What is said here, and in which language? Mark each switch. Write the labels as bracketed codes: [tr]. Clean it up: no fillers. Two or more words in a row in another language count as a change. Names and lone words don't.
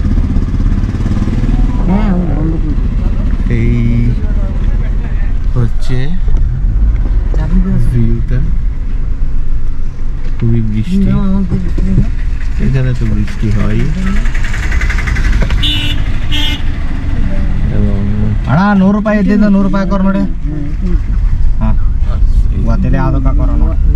[bn] এই হচ্ছে ভিউটা, খুবই বৃষ্টি, এখানে তো বৃষ্টি হয়। এবং [kn] 100 ರೂಪಾಯಿ ಇದ್ದಿದ್ದು 100 ರೂಪಾಯಿ ಹಾಕೋರು ನೋಡಿ. ಹಾಂ ಗೊತ್ತಿಲ್ಲ ಯಾವುದಕ್ಕೆ ಹಾಕೋರು ನೋಡಿ.